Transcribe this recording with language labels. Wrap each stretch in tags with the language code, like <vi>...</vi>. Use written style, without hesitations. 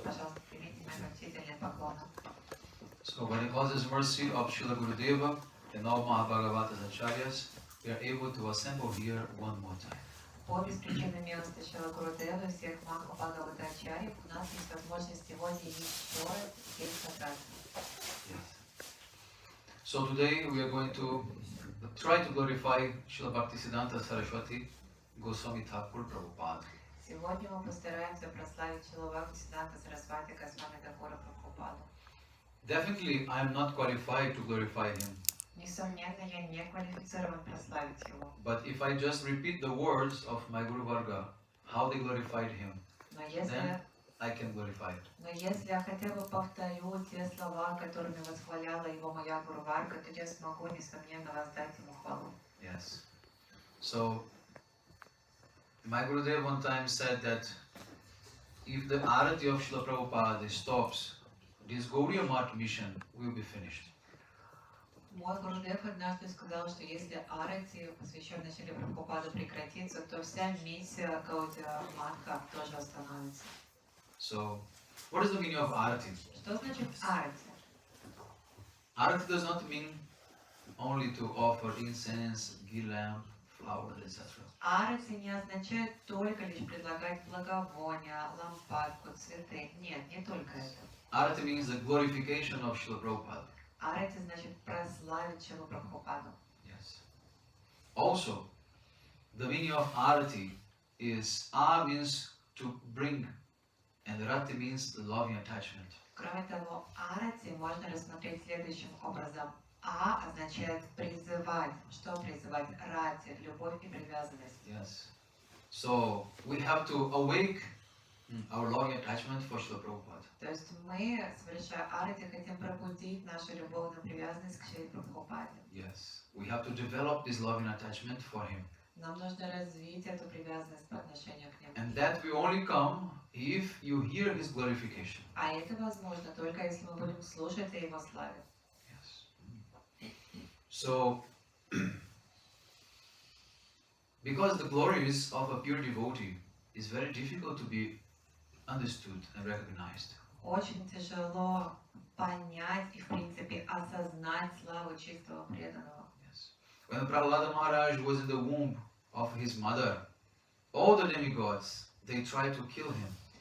<ru>Пожалуйста, примите мои почтительные поклоны.</ru> <en>So by the causes mercy of Srila Gurudeva and all Mahabhagavatas Acharyas, we are able to assemble here one more time.</en> <ru>По беспричинной милости Шрила Гурудева и всех Махабхагаватачарьев у нас есть возможность сегодня еще раз здесь собраться.</ru> <en>So today we are going to try to glorify Srila Bhakti Siddhanta Saraswati Goswami Thakur Prabhupada.</en> <ru>Сегодня мы постараемся прославить Шрила Бхакти Сиддханта Сарасвати Госвами Thakura Prabhupada.</ru> <en>Definitely I am not qualified to glorify him.</en> <ru>Несомненно, я не квалифицирован прославить его.</ru> <en>But if I just repeat the words of my Guru Varga, how they glorified him, then I can glorify it.</en> <ru>Но если я хотя бы повторю те слова, которыми восхваляла его моя Гуру Варга, то я смогу, несомненно, воздать ему хвалу.</ru> <en>Yes. So, my Gurudev one time said that if the arati of Srila Prabhupada stops this Gaudiya Math mission will be finished.</en> <ru>Мой Гурудев однажды сказал, что если арати, посвященная Шриле Прабхупаду, прекратится, то вся миссия Гаудия Матха тоже остановится.</ru> <en>So, what is the meaning of arati?</en> <ru>Что значит арати?</ru> <en>Arati does not mean only to offer incense, ghee lamp, flowers, etc.</en> <ru>Арати не означает только лишь предлагать благовония, лампадку, цветы. Нет, не только это.</ru> <en>Arati means the glorification of Srila Prabhupada.</en> <ru>Арати значит прославить Шрилу Прабхупаду.</ru> <en>Yes. Also, the meaning of arati is means to bring, and rati means the loving attachment.</en> <ru>Кроме того, арати можно рассмотреть следующим образом. Означает призывать. Что призывать? Рати, любовь и привязанность.</ru> <en>Yes. So we have to awake our loving attachment for Srila Prabhupada.</en> <ru>То есть мы, совершая арати, хотим пробудить нашу любовную привязанность к Шриле Прабхупаде.</ru> <en>Yes. We have to develop this loving attachment for him.</en> <ru>Нам нужно развить эту привязанность по отношению к нему.</ru> <en>And that will only come if you hear his glorification.</en> <ru>А это возможно только если мы будем слушать о его славе.</ru> <en>So, because the glories of a pure devotee is very difficult to be understood and recognized.</en> <ru>Очень тяжело понять и, в принципе, осознать славу чистого преданного.</ru> <en>Yes. When Prahlada Maharaj was in the womb of his mother, all the demigods, they tried to kill him.</en>